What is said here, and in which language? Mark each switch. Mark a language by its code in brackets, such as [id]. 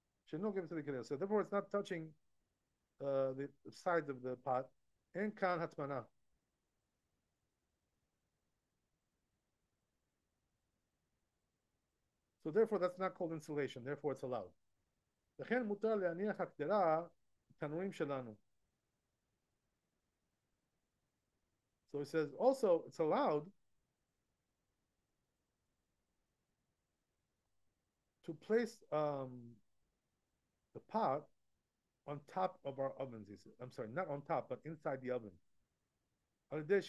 [en] So therefore, it's not touching the sides of the pot. And [he] kan hatmana. [en] So therefore, that's not called insulation. Therefore, it's allowed. [he] לכן מותר להניח הקדרה תנורים שלנו. [en] So it says also it's allowed to place the pot on top of our ovens. He said. I'm sorry, not on top, but inside the oven. Right?